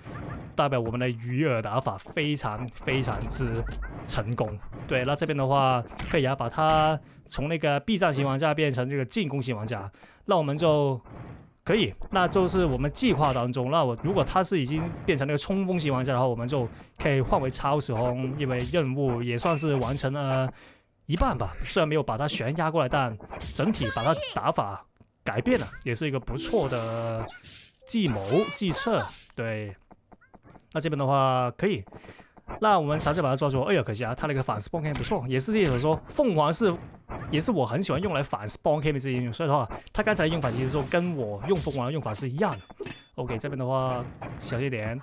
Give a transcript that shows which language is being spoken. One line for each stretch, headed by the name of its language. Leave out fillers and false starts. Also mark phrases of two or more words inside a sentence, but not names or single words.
Chinese: 代表我們的魚餌打法非常之成功。對，那這邊的話可以啊，把它從那個避戰型玩家變成這個進攻型玩家，那我們就可以，那就是我們計劃當中，那如果他是已經變成那個衝鋒型玩家的話，我們就可以換為超時空，因為任務也算是完成了一半吧。雖然沒有把它全壓過來，但整體把它打法改變了，也是一個不錯的計策。對。那這邊的話可以，那我們嘗試把它抓住。哎呀，可惜啊，他那個反
English: spawn cam
Chinese: 不錯，也是這種說鳳凰也是我很喜歡用來反
English: spawn cam
Chinese: 的這些英雄，所以的話，他剛才用法其實說跟我用鳳凰的用法是一樣的。OK， 這邊的話小心點。